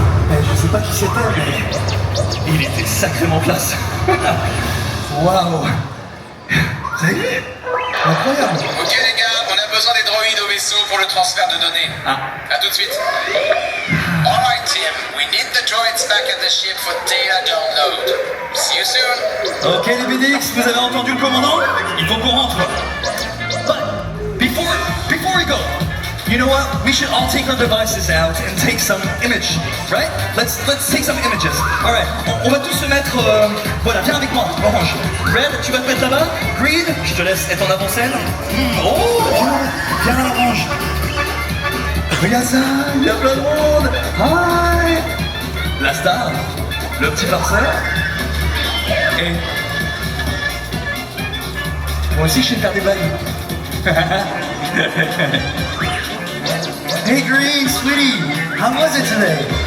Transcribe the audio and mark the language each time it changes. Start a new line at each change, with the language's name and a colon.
French: Je sais pas qui c'était, mais il était sacrément classe. Waouh! Vous avez vu? Incroyable! Ok les gars, on a besoin des droïdes au vaisseau pour le transfert de données. À tout de suite.
English: Alright Tim, we need the droids back at the ship for data download. See you soon.
French: Ok les BDX, vous avez entendu le commandant? Il faut qu'on rentre.
English: But before we go, you know what? We should all take our devices out and take some image, right? Let's take some images. All right,
French: on va tous se mettre. Voilà, viens avec moi, Orange. Red, tu vas te mettre là-bas. Green, je te laisse être en avant-scène. Oh, viens Orange. Regarde ça, il y a plein de monde. Hi. La star, le petit farceur. Et moi aussi, je sais faire des blagues.
English: Hey Green, sweetie, how was it today?